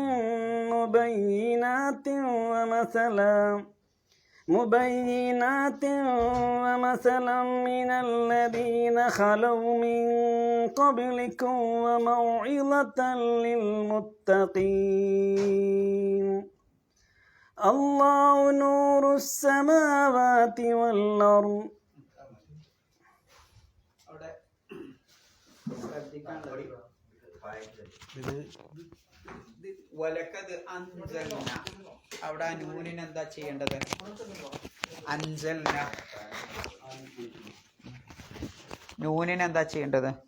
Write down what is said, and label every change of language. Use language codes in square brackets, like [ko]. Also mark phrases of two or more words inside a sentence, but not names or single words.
[ar] مبينات ومثلا من الذين خلوا من قبلكم وموعظة للمتقين الله نور السماوات والأرض. [ml] അവിടെ നൂനിന് എന്താ ചെയ്യേണ്ടത്? അൻസൽന. നൂനിന് എന്താ ചെയ്യേണ്ടത്?